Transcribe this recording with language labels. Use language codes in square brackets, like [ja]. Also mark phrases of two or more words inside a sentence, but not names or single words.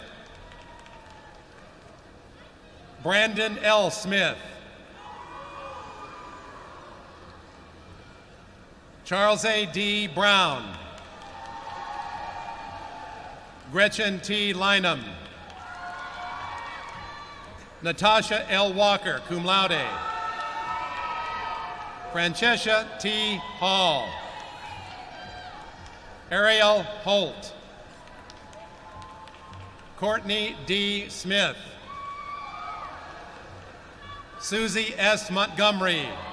[en] Brandon L. Smith. Charles A. D. Brown. Gretchen T. Lynam. Natasha L. Walker, [la] cum laude. [en] Francesca T. Hall. Ariel Holt. Courtney D. Smith. Susie S. Montgomery.